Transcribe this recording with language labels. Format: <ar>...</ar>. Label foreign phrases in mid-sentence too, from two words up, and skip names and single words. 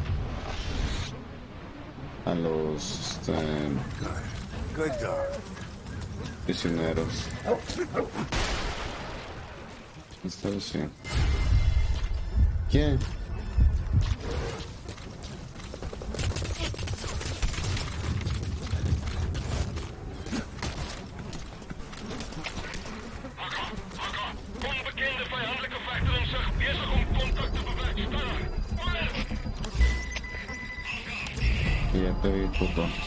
<en>Good dog.</en> <es>prisioneros. Esta vez sí. ¿Quién?</es> <nl>Onbekende vijandelijke vechter in zicht. Bezig om contact te bewerkstelligen.</nl> <es>Ya te vi, puto.</es>